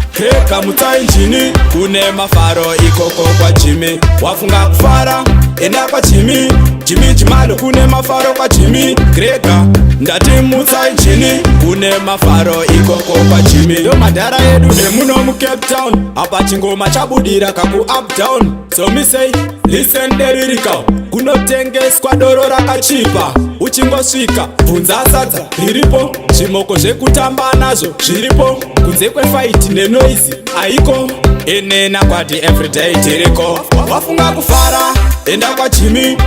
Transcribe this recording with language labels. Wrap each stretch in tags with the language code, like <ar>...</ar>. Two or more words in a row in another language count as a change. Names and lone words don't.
<sn>Peka mutsa injini, kune mafaro ikoko kwa Jimmy. Wafunga kufara, enda kwa Jimmy. Jimmy Jimalo, kune mafaro kwa Jimmy. Grega, ndati mutsa injini, kune mafaro ikoko kwa Jimmy. Do madhara edu nemuno mu Cape Town. Apa chingoma chabudira kaku Up Down.</sn> <en>So me say, listen, there we go.</en> <sn>Kunotengeswa doro rakachipa. Uchingosvika, bvunza sadza riripo. Zvimoko zvekutamba nazvo zviripo. Kunze kwefight nenoise aiko. Ene nakwati everyday tiriko. Wafunga kufara, enda kwa Jimmy.</sn>